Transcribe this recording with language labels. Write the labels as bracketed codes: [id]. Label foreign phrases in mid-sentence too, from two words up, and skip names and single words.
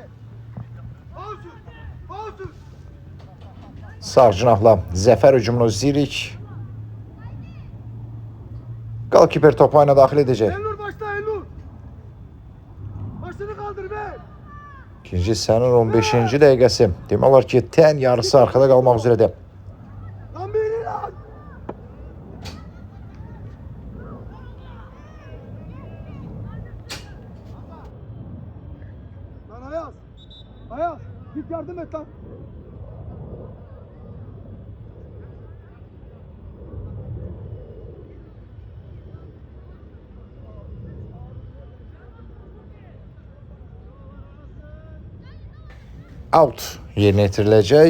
[az] Sağ cinahla Zəfər hücumunu izləyirik. Qalkiper topu ayına daxil edəcək. [tr] Elnur başla Elnur. Başını kaldır be. [az] İkinci hissənin 15-ci dəqiqəsi. Demək olar ki, tən yarısı arxada qalmaq üzrədir. [tr] Lan beni lan. Lan Ayaz. Ayaz git yardım et lan. [az] Out yerinə yetiriləcək.